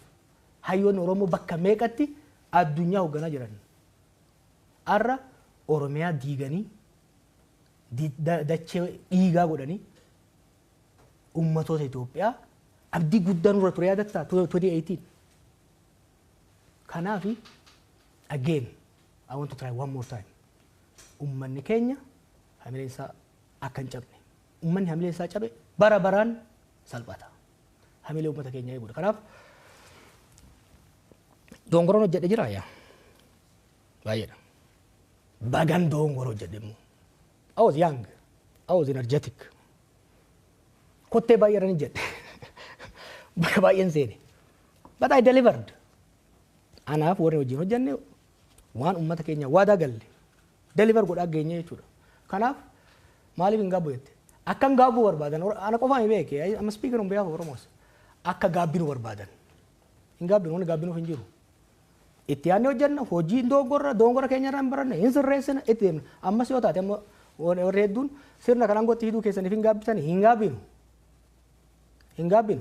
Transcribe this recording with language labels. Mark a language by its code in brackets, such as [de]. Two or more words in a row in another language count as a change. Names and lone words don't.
[om] Hayyoonni Oromoo bakka meeqatti addunyaa hoogganaa jiran. Har'a Oromiyaa diiganii dachee dhiigaa godhanii ummatoota Itoophiyaa abdii guddaa nurra ture yaadattaa 2018. [en] Kanaafi again I want to try one more time. [om] Ummanni keenya hamileen isaa akka hin cabne. Ummanni hamileen isaa cabe bara baraan salphata. Hamilee ummata keenya eeguudha. Kanaaf dongoroon hojjedhe jira yaa baay'eedha. Bagan dongoroo hojjedhe immoo. [en] I was young. I was energetic. [om] Kottee baay'eedhaan jedhe. Bakka baay'een seene. [en] But I delivered. [om] Anaaf warri wajjin hojjenne waan ummata keenya waadaa galle deliver godhaa geenye jechuudha. Kanaaf maaliif hin gaabbu jette? Akka hin gaabbuu barbaadan ana qofaan hin beeke. [en] I'm speaking on behalf of Oromos. [om] Akka gaabbinu barbaadan. Hin gaabbinu wanni gaabbinuuf hin jiru. Itti yaadne hojjenna hojii dongora keenya irraa hin baranne hin sirreessina itti deemna. Ammas yoo taate amma warri hedduun sirna kanaan gotti hidhuu keessaniif hin gaabbisanii hin gaabbinu. Hin gaabbinu.